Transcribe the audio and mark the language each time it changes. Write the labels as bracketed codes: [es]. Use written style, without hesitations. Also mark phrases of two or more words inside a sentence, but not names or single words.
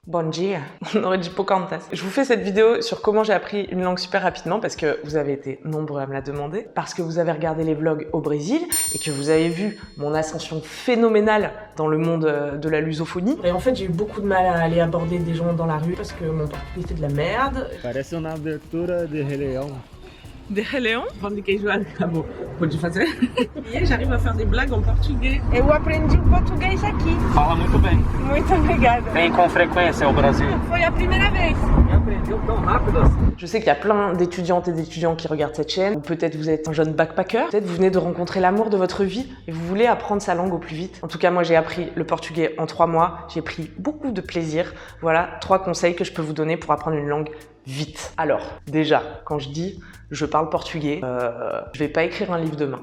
[pt] Bon dia, [fr] on aurait dit Pocahontas. Je vous fais cette vidéo sur comment j'ai appris une langue super rapidement parce que vous avez été nombreux à me la demander, parce que vous avez regardé les vlogs au Brésil et que vous avez vu mon ascension phénoménale dans le monde de la lusophonie. Et en fait, j'ai eu beaucoup de mal à aller aborder des gens dans la rue parce que mon portugais c'était de la merde. [pt] Parece uma abertura de Rei Leão. De Rei Leão? Pão de queijo acabou. Pode fazer? [fr] E j'arrive à faire des blagues en portugais. [pt] Eu aprendi o português aqui. Fala muito bem. Muito obrigada. Vem com frequência ao Brasil. Foi a primeira vez. Aprendeu tão rápido assim. [fr] Je sais qu'il y a plein d'étudiantes et d'étudiants qui regardent cette chaîne, ou peut-être vous êtes un jeune backpacker, peut-être vous venez de rencontrer l'amour de votre vie et vous voulez apprendre sa langue au plus vite. En tout cas, moi j'ai appris le portugais en 3 mois, j'ai pris beaucoup de plaisir. Voilà 3 conseils que je peux vous donner pour apprendre une langue vite. Alors, déjà, quand je dis je parle portugais, je vais pas écrire un livre demain.